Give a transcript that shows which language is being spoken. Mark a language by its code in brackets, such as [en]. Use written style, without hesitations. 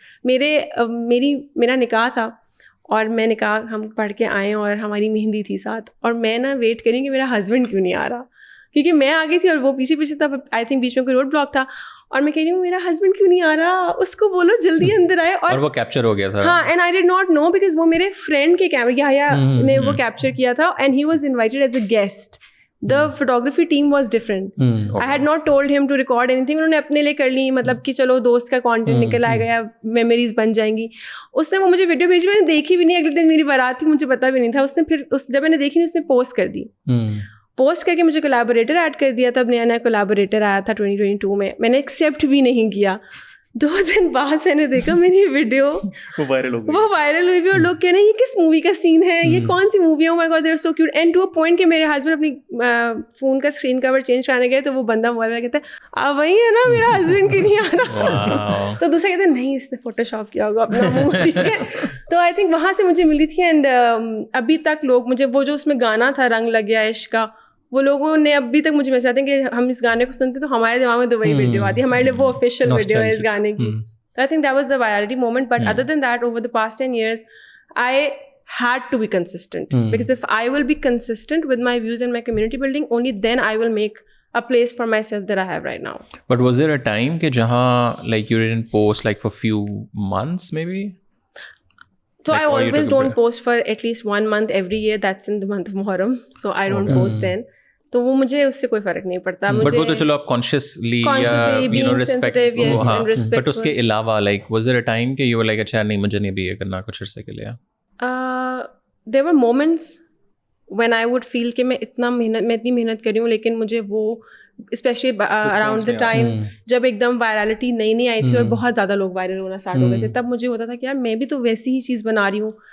[ur] میرا نکاح تھا, اور میں نکاح ہم پڑھ کے آئے اور ہماری مہندی تھی ساتھ, اور میں نا ویٹ کری کہ میرا ہسبینڈ کیوں نہیں آ رہا, کیونکہ میں آ گئی تھی اور وہ پیچھے تھا. آئی تھنک بیچ میں کوئی روڈ بلاک تھا, اور میں کہہ رہی ہوں میرا ہسبینڈ کیوں نہیں آ رہا, اس کو بولو جلدی اندر آئے. اور وہ کیپچر ہو گیا تھا. [en] ہاں, and I did not know because [ur] وہ میرے فرینڈ کے کیمرے نے وہ کیپچر کیا تھا, [en] And he was invited as a guest. The photography team was different. I had not told him to record anything. [ur] انہوں نے اپنے لیے کر لی, مطلب کہ چلو دوست کا کانٹینٹ نکل آئے گا, میموریز بن جائیں گی. اس نے وہ مجھے ویڈیو بھیجی, میں نے دیکھی بھی نہیں. اگلے دن میری بارات تھی, مجھے پتا بھی نہیں تھا. اس نے پھر جب میں نے دیکھی اس نے پوسٹ کر دی, پوسٹ کر کے مجھے کولیبوریٹر ایڈ کر دیا. تب نیا کولیبوریٹر آیا تھا 2022 میں, میں نے ایکسیپٹ بھی نہیں کیا. 2 دن بعد میں نے دیکھا میری ویڈیو وہ وائرل ہوئی بھی, اور لوگ کہہ رہے ہیں یہ کس مووی کا سین ہے, یہ کون سی مووی ہے, oh my God they are so cute. and to a point کہ میرے ہسبینڈ اپنی فون کا اسکرین کور چینج کرانے گئے تو وہ بندہ موبائل میں کہتا ہے اب وہی ہے نا, میرا ہسبینڈ کیوں نہیں آ رہا. تو دوسرا کہتے ہیں نہیں اس نے فوٹو شاپ کیا ہوگا اپنا منہ, ٹھیک ہے. تو آئی تھنک وہاں سے مجھے ملی تھی. اینڈ ابھی تک لوگ مجھے, وہ جو اس میں گانا تھا رنگ لگ گیا عشق کا, وہ لوگوں نے ابھی تک مجھے میسج آتے ہیں کہ ہم اس گانے کو سنتے تو ہمارے دماغ میں تو وہی ویڈیو آتی ہے, ہمارے لیے وہ آفیشیل ویڈیو ہے اس گانے کی. [en] So I think that was the virality moment. But other than that, over the past 10 years, I had to be consistent. Because if I will be consistent with my views and my community building, only then I will make a place for myself that I have right now. But was there a time ke jahan like you didn't post like for few months maybe? So like, I always don't post for at least 1 month every year. That's in the month of Muharram. So I don't post then. [ur] تو وہ مجھے اس سے کوئی فرق نہیں پڑتا. But وہ تو چلو آپ consciously you know respect, but اس کے علاوہ like was there a time کہ یو ور لائک اچھا نہیں مجھے نہیں بھی یہ کرنا کچھ عرصے کے لیے. دیر ور مومنٹس وین آئی ووڈ فیل کہ میں اتنی محنت کر رہی ہوں, لیکن مجھے وہ اسپیشلی اراؤنڈ دا ٹائم جب ایک دم وائرالٹی نئی آئی تھی اور بہت زیادہ لوگ وائرل ہونا اسٹارٹ ہو گئے تھے, تب مجھے ہوتا تھا کہ یار میں بھی تو ویسی ہی چیز بنا رہی ہوں.